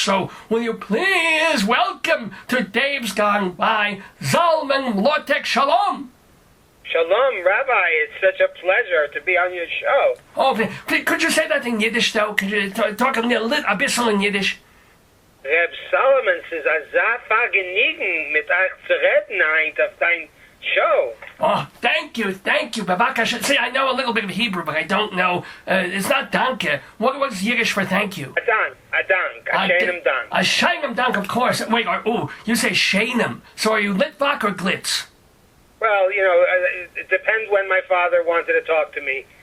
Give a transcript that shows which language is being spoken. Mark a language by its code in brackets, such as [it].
[en] So, will you please welcome to Dave's Gone By, ZALMEN MLOTEK Shalom. Shalom, Rabbi. It's such a pleasure to be on your show. Oh, could you say that in Yiddish, though? Could you talk a bisschen in Yiddish? Reb Solomon says, [yi] "Azah vergnügen mit euch zu reden heint auf dein show." [en] Oh, thank you. Babaka, see, I know a little bit of Hebrew, but I don't know. It's not danke. What was Yiddish for thank you? [yi] A dank, sheinem dank. A sheinem dank, [en] of course. Wait, you say sheinem. So are you Litvak or Glitz? Well, it depends when my father wanted to talk to me.